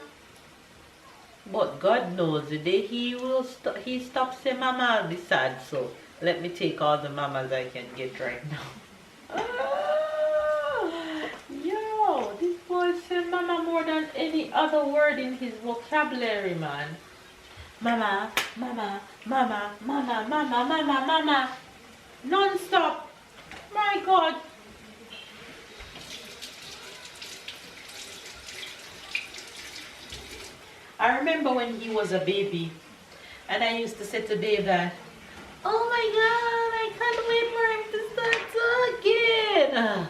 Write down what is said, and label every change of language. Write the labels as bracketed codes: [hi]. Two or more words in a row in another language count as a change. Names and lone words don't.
[en] But God knows the day he stops saying mama, I'll be sad. So let me take all the mamas I can get right now. Yo, this boy say mama more than any other word in his vocabulary, man. Mama, mama, mama, mama, mama, mama, mama. Non-stop. My God. I remember when he was a baby and I used to say to Dave that, oh my God, I can't wait for him to start talking.